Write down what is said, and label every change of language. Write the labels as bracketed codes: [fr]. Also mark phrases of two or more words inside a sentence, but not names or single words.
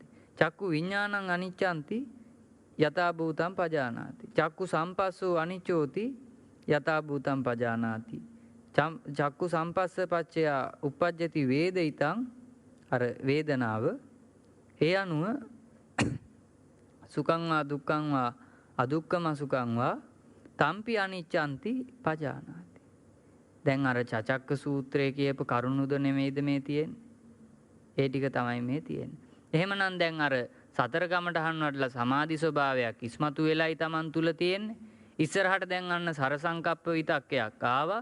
[pi] චක්කු විඥානං අනිච්ඡන්ති යථා භූතං පජානාති. චක්කු සම්පස්සෝ අනිච්චෝති යථා භූතං පජානාති. චක්කු සම්පස්ස පච්චය උප්පජ්ජති වේදිතං [si] අර වේදනාව ඒ අනුව [pi] සුඛං වා දුක්ඛං වා අදුක්ඛම සුඛං වා තම්පි අනිච්ඡන්ති පජානාති. [si] දැන් අර චචක්ක සූත්‍රයේ කියපු කරුණුද නෙමෙයිද මේ තියෙන්නේ? ඒ ටික තමයි මේ තියෙන්නේ. එහෙමනම් දැන් අර සතර කමඨහන් වලට සමාධි ස්වභාවයක් ඉස්මතු වෙලයි Taman තුල තියෙන්නේ. ඉස්සරහට දැන් අන්න සර සංකප්ප විතක්කයක් ආවා.